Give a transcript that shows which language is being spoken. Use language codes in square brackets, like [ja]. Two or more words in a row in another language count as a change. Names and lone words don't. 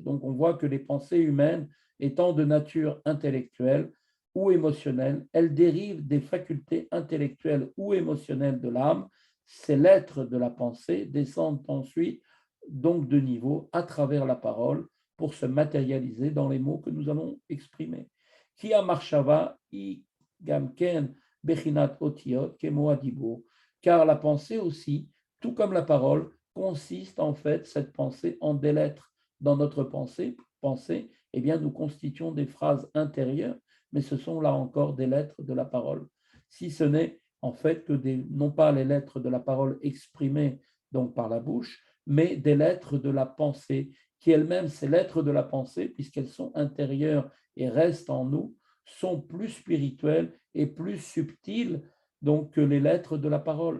[fr] Donc on voit que les pensées humaines, étant de nature intellectuelle ou émotionnelle, elles dérivent des facultés intellectuelles ou émotionnelles de l'âme. Ces lettres de la pensée descendent ensuite donc de niveau à travers la parole pour se matérialiser dans les mots que nous allons exprimer. [he] כי המחשבה היא גם כן בחינת אותיות כמו הדיבור, [fr] car la pensée aussi, tout comme la parole, consiste en fait cette pensée en des lettres. Dans notre pensée, eh bien, nous constituons des phrases intérieures, mais ce sont là encore des lettres de la parole. Si ce n'est en fait que non pas les lettres de la parole exprimées donc par la bouche, mais des lettres de la pensée, qui elles-mêmes, ces lettres de la pensée, puisqu'elles sont intérieures et restent en nous, sont plus spirituelles et plus subtiles donc, que les lettres de la parole.